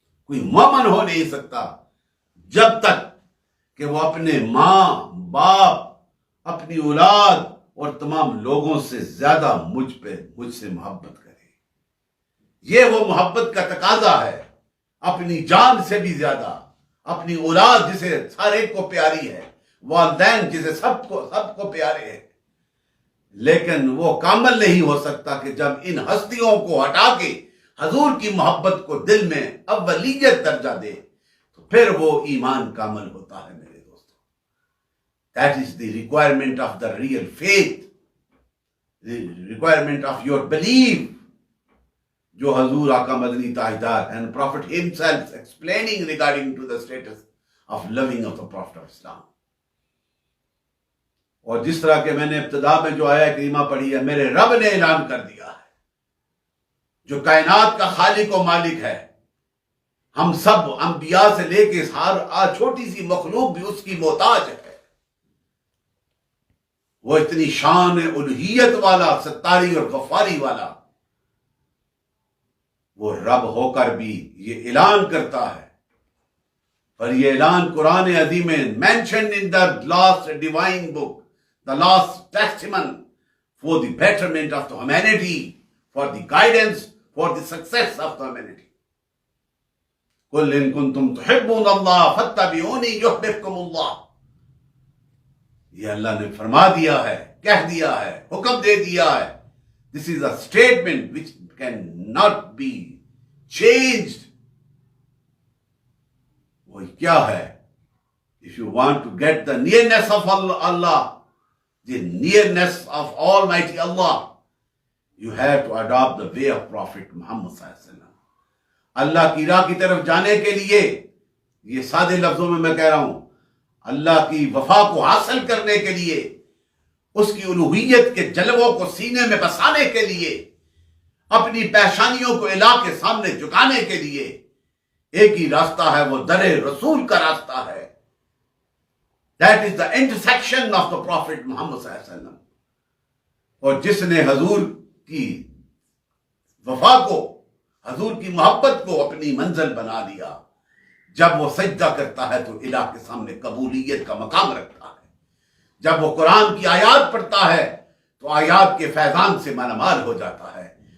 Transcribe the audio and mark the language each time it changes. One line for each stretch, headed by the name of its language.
Urdu: کوئی مومن ہو نہیں سکتا جب تک کہ وہ اپنے ماں باپ، اپنی اولاد اور تمام لوگوں سے زیادہ مجھ سے محبت کرے۔ یہ وہ محبت کا تقاضا ہے، اپنی جان سے بھی زیادہ، اپنی اولاد جسے ہر ایک کو پیاری ہے، والدین جسے سب کو پیارے ہیں، لیکن وہ کامل نہیں ہو سکتا کہ جب ان ہستیوں کو ہٹا کے حضور کی محبت کو دل میں اولیت درجہ دے تو پھر وہ ایمان کامل ہوتا ہے میرے دوستوں.
English: That is the requirement of the real faith, the requirement of your belief,
Urdu: جو حضور آقا مدنی تاجدار
English: and Prophet himself explaining regarding to the status of loving of the Prophet of Islam.
Urdu: اور جس طرح کہ میں نے ابتدا میں جو آیا کریمہ پڑھی ہے، میرے رب نے اعلان کر دیا ہے، جو کائنات کا خالق و مالک ہے، ہم سب انبیاء سے لے کے ہر چھوٹی سی مخلوق بھی اس کی محتاج ہے. وہ اتنی شان الوہیت والا، ستاری اور غفاری والا، وہ رب ہو کر بھی یہ اعلان کرتا ہے. اور یہ اعلان قرآن عظیم میں
English: mentioned in the last divine book, the last testament for the betterment of the humanity, for the guidance, for the success of the humanity.
Arabic: قُلْ إِن كُنْتُمْ تُحِبُّونَ اللَّهَ فَاتَّبِعُونِي يُحْبِبْكُمُ اللَّهُ.
Urdu: یہ اللہ نے فرما دیا ہے، کہہ دیا ہے، حکم دے دیا ہے.
English: This is a statement which cannot be changed.
Urdu: وہ کیا ہے؟
English: If you want to get the nearness of Allah, the nearness of Almighty Allah, you have to adopt the way of Prophet Muhammad صلی اللہ علیہ وسلم.
Urdu: اللہ کی راہ کی طرف جانے کے لیے، یہ سادے لفظوں میں کہہ رہا ہوں، اللہ کی وفا کو حاصل کرنے کے لیے، اس کی الوہیت کے جلووں کو سینے میں بسانے کے لیے، اپنی پیشانیوں کو الہ کے سامنے جھکانے کے لیے ایک ہی راستہ ہے، وہ در رسول کا راستہ ہے.
English: That is the intersection of the Prophet Muhammad صلی اللہ علیہ وسلم.
Urdu: اور جس نے حضور کی وفا کو، حضور کی محبت کو اپنی منزل بنا دیا، جب وہ سجدہ کرتا ہے تو الہ کے سامنے قبولیت کا مقام رکھتا ہے. جب وہ قرآن کی آیات پڑھتا ہے تو آیات کے فیضان سے مالا مال ہو جاتا ہے.